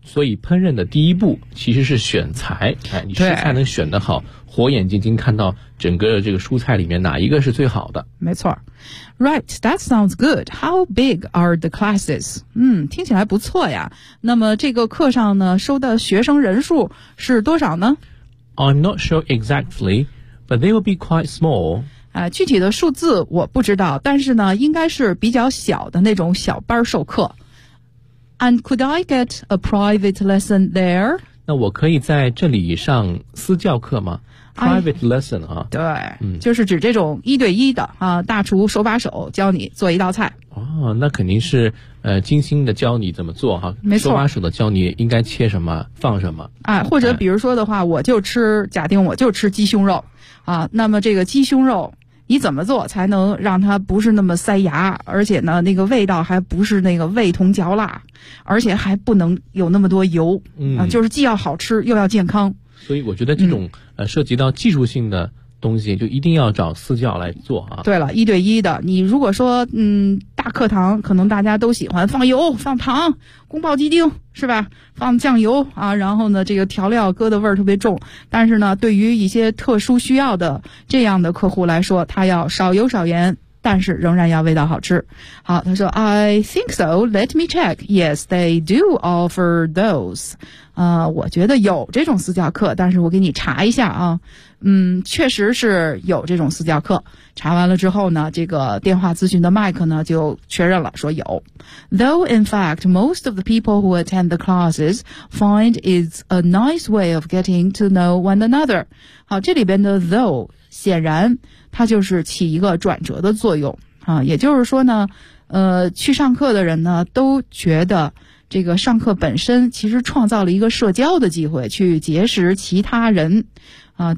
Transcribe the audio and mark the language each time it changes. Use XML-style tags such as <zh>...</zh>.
<zh>所以烹饪的第一步其实是选材，哎，你食材能选得好，火眼金睛看到整个这个蔬菜里面哪一个是最好的。没错。</zh> <en>Right, that sounds good. How big are the classes?</en> <zh>嗯，听起来不错呀。那么这个课上呢，收的学生人数是多少呢？</zh> <en>I'm not sure exactly, but they will be quite small.</en> <zh>啊，具体的数字我不知道，但是呢，应该是比较小的那种小班授课。</zh> <en>And could I get a private lesson there?</en> <zh>那我可以在这里上私教课吗？</zh> <en>Private lesson 啊，</en> <zh>对，就是指这种一对一的啊，大厨手把手教你做一道菜。哦，那肯定是精心的教你怎么做哈，没错，手把手的教你应该切什么放什么。哎，或者比如说的话，我就吃，假定我就吃鸡胸肉啊，那么这个鸡胸肉你怎么做才能让它不是那么塞牙，而且呢那个味道还不是那个味同嚼蜡，而且还不能有那么多油，啊，就是既要好吃又要健康。所以我觉得这种涉及到技术性的东西就一定要找私教来做啊。对了，一对一的，你如果说大课堂可能大家都喜欢放油放糖宫保鸡丁是吧，放酱油啊，然后呢这个调料搁的味儿特别重，但是呢对于一些特殊需要的这样的客户来说，他要少油少盐，但是仍然要味道好吃。好，他说</zh> <en>I think so, let me check. Yes, they do offer those.</en> <zh>我觉得有这种私教课，但是我给你查一下啊。确实是有这种私教课。查完了之后呢，这个电话咨询的麦克呢就确认了说有。</zh> <en>Though in fact, most of the people who attend the classes find it's a nice way of getting to know one another.</en> <zh>好，这里边的 though 显然它就是起一个转折的作用啊，也就是说呢，去上课的人呢都觉得这个上课本身其实创造了一个社交的机会，去结识其他人啊。</zh>